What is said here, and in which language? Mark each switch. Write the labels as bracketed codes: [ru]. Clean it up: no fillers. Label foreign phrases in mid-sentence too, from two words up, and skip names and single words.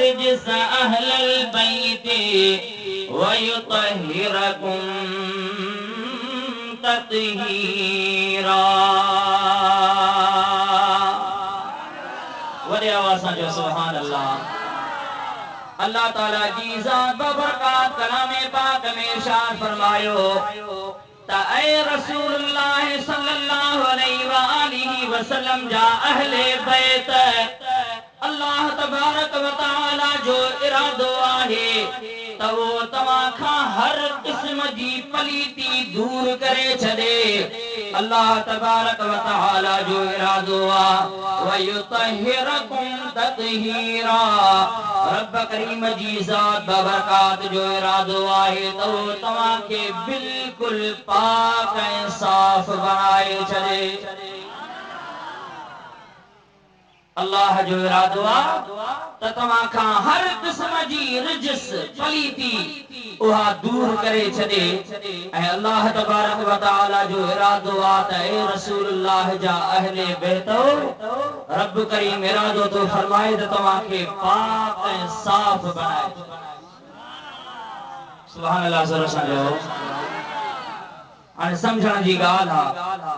[ar] رجس أهل البيت ويطهركم تطهيرا. [sd] वॾे आवाज़ सां जो [ar] سبحان الله. [sd] अल्लाह ताला जी ज़ात बबरकात कलामे पाक में इरशाद फरमायो त ऐ रसूलुल्लाह [ar] صلى الله عليه وسلم [sd] जा अहले बैत, [ar] الله تبارك وتعالى [sd] जो इरादो आहे त वो तव्हां खां हर क़िस्म जी पलीती दूर करे छॾे। [ar] الله تبارك وتعالى [sd] जो इरादो आहे [ar] ويطهركم تطهيرا. [sd] रब करीम जी ज़ात बबरकात जो इरादो आहे त वो तव्हां खे बिल्कुल पाक ऐं साफ़ बणाए छॾे। अल्लाह जो इरादो आहे त तव्हां खां हर क़िस्म जी रिजिस पलीती उहा दूर करे छॾे। ऐं [ar] الله تبارك وتعالى [sd] जो इरादो आहे त ए रसूलुल्लाह जा अहले बैत, रब करीम इरादो तो फरमाए त तव्हां खे पाक ऐं साफ़ बणाए। [ar] سبحان الله [sd] ज़रा सां जो हाणे सम्झण जी ॻाल्हि आहे।